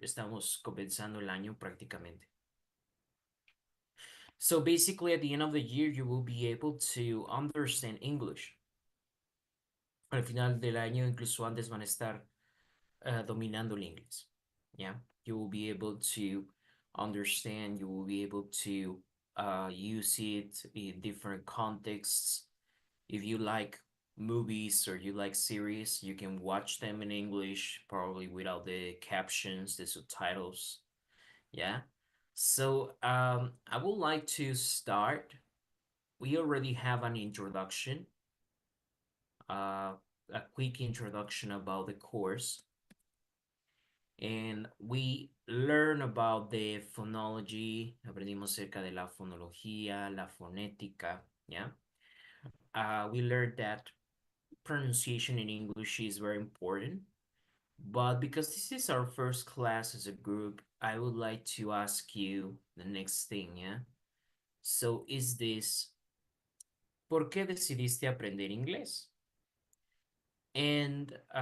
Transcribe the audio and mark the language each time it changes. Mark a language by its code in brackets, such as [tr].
[es] Estamos comenzando el año prácticamente. [en] So basically, at the end of the year, you will be able to understand English. Al final del año, incluso antes van a estar dominando el inglés. Yeah, you will be able to understand. You will be able to use it in different contexts. If you like movies or you like series, you can watch them in English, probably without the captions, the subtitles. Yeah. So I would like to start. We already have an introduction, uh, a quick introduction about the course, and we learn about the phonology. [es] Aprendimos acerca de la fonología, la fonética. [en] Yeah. We learned that pronunciation in English is very important. But because this is our first class as a group, I would like to ask you the next thing, yeah? So is this, [es] ¿por qué decidiste aprender inglés? And